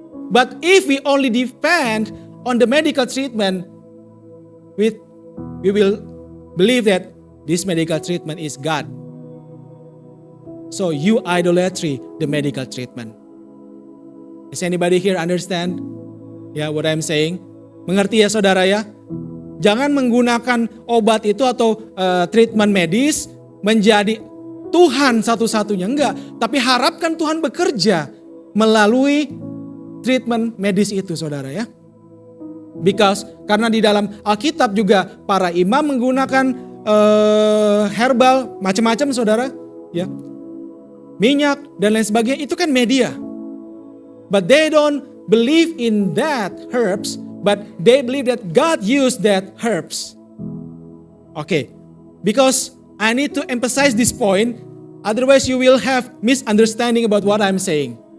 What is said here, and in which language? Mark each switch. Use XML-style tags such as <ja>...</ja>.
<en>But if we only depend on the medical treatment, we will believe that this medical treatment is God. So you idolatry the medical treatment. Is anybody here understand? What I'm saying?</en> <id>Mengerti ya saudara ya? Jangan menggunakan obat itu atau treatment medis menjadi Tuhan satu-satunya. Enggak. Tapi harapkan Tuhan bekerja melalui treatment medis itu saudara ya. Karena di dalam Alkitab juga para imam menggunakan herbal macam-macam saudara, ya, minyak dan lain sebagainya, itu kan media.</id> <en>But they don't believe in that herbs, but they believe that God used that herbs. Okay, because I need to emphasize this point, otherwise you will have misunderstanding about what I'm saying.</en>